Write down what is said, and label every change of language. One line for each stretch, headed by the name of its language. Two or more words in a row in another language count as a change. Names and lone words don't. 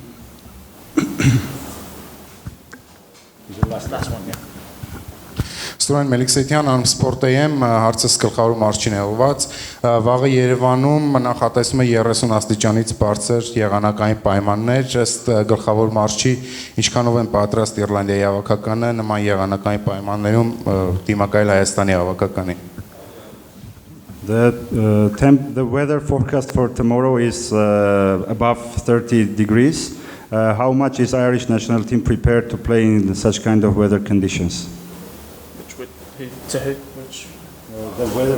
Armenian: Ստորեն Մելիքսեթյան, Armsport.am, հարցս գլխավոր մարզչին է ուղղված։ Վաղը Երևանում նախատեսվում է 30 աստիճանից բարձր եղանակային պայմաններ, ըստ գլխավոր մարզչի, ինչքանով են պատրաստ Իռլանդիայի հավաքականը նման եղանակային պայմաններում դիմակայել Հայաստանի հավաքականին։
English: The weather forecast for tomorrow is above 30 degrees. How much is Irish national team prepared to play in such kind of weather conditions? To who? Which? The weather.